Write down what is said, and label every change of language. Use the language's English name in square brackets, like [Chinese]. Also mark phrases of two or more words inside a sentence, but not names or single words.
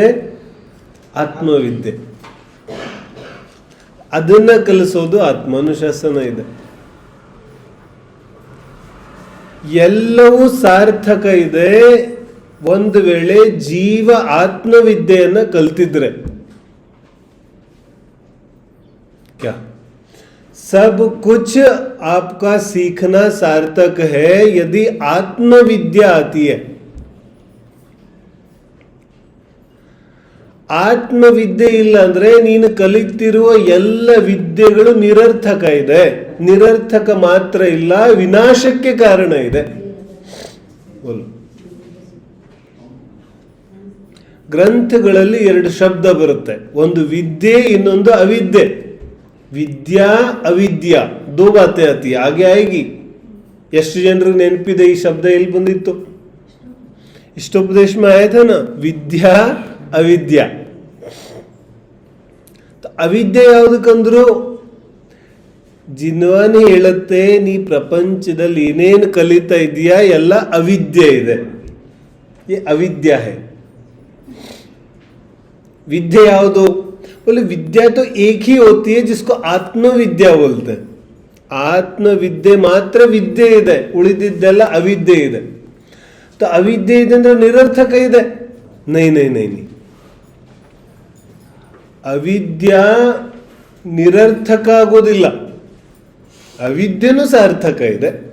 [Kannada] ಆತ್ಮವಿದ್ಯೆ. ಅದನ್ನ ಕಲಿಸೋದು ಆತ್ಮಾನುಶಾಸನ ಇದೆ. ಎಲ್ಲವೂ ಸಾರ್ಥಕ ಇದೆ ಒಂದು ವೇಳೆ ಜೀವ ಆತ್ಮವಿದ್ಯೆಯನ್ನ ಕಲ್ತಿದ್ರೆ. [Hindi] क्या सब कुछ आपका सीखना सार्थक है यदि आत्मविद्या आती है. [Kannada] ಆತ್ಮವಿದ್ಯೆ ಇಲ್ಲ ಅಂದ್ರೆ ನೀನು ಕಲಿತಿರುವ ಎಲ್ಲ ವಿದ್ಯೆಗಳು ನಿರರ್ಥಕ ಇದೆ. ನಿರರ್ಥಕ ಮಾತ್ರ ಇಲ್ಲ, ವಿನಾಶಕ್ಕೆ ಕಾರಣ ಇದೆ. ಗ್ರಂಥಗಳಲ್ಲಿ ಎರಡು ಶಬ್ದ ಬರುತ್ತೆ, ಒಂದು ವಿದ್ಯೆ, ಇನ್ನೊಂದು ಅವಿದ್ಯೆ. [Hindi] विद्या अविद्या दो बातें आती हैं ಆಗಿ. [Kannada] ಎಷ್ಟು ಜನರಿಗೆ ನೆನಪಿದೆ ಈ ಶಬ್ದ ಎಲ್ಲಿ ಬಂದಿತ್ತು? [Hindi] ಇಷ್ಟೋಪದೇಶ में आया था ना, [Kannada] ವಿದ್ಯಾ ಅವಿದ್ಯಾ. ಅವಿದ್ಯೆ ಯಾವುದಕ್ಕಂದ್ರು, ಜಿನ್ವಾನಿ ಹೇಳುತ್ತೆ ನೀ ಪ್ರಪಂಚದಲ್ಲಿ ಏನೇನು ಕಲಿತಾ ಇದೆಯಾ ಎಲ್ಲ ಅವಿದ್ಯೆ ಇದೆ. [Hindi] ये अविद्या है. विद्या ಯಾವುದು? बोले विद्या तो एक ही होती है जिसको आत्मविद्या बोलते हैं. [Kannada] ಆತ್ಮವಿದ್ಯೆ ಮಾತ್ರ ವಿದ್ಯೆ ಇದೆ, ಉಳಿದಿದ್ದೆಲ್ಲ ಅವಿದ್ಯೆ ಇದೆ. तो ಅವಿದ್ಯೆ ಇದೆ ಅಂದ್ರೆ ನಿರರ್ಥಕ ಇದೆ. [Hindi] नहीं नहीं नहीं नहीं, [Kannada] ಅವಿದ್ಯಾ ನಿರರ್ಥಕ ಆಗೋದಿಲ್ಲ, ಅವಿದ್ಯೆನೂ ಸಾರ್ಥಕ ಇದೆ.